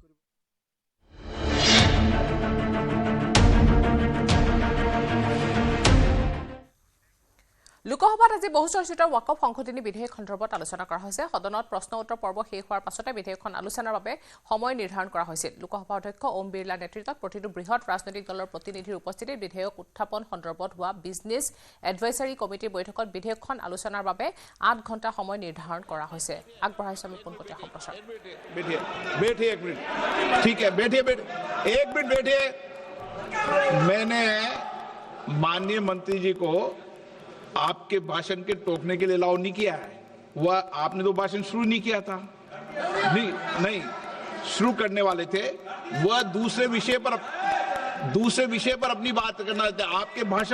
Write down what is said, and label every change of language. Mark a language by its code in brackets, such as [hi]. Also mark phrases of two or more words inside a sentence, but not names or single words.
[as] লোকসভাত আজি বহুচৰ্চিত ৱাকফ সংশোধনী বিধেয়ক সন্দৰ্ভত আলোচনা কৰা হৈছে সদনত প্ৰশ্ন উত্তৰ পৰ্ব শেষ হোৱাৰ পাছতে বিধেয়কখন আলোচনাৰ বাবে সময় নিৰ্ধাৰণ কৰা হৈছিল লোকসভা অধ্যক্ষ ওম বিৰলাৰ নেতৃত্বত প্ৰতিটো বৃহৎ ৰাজনৈতিক দলৰ প্ৰতিনিধিৰ উপস্থিতিত বিধেয়ক উত্থাপন সন্দৰ্ভত হোৱা বিজনেছ এডভাইজাৰী কমিটিৰ বৈঠকত বিধেয়কখন আলোচনাৰ বাবে ৮ ঘণ্টা সময় নিৰ্ধাৰণ কৰা হৈছে আগবঢ়াইছে আমি পোনপটীয়া সম্প্ৰচাৰ [hi] बैठिए एक मिनट ठीक है बैठिए एक मिनट बैठिए मैंने माननीय मंत्री जी को आपके भाषण के टोकने के लिए अलाउ नहीं किया है वह आपने तो भाषण शुरू नहीं किया था नहीं शुरू करने वाले थे वह दूसरे विषय पर अपनी बात करना चाहते आपके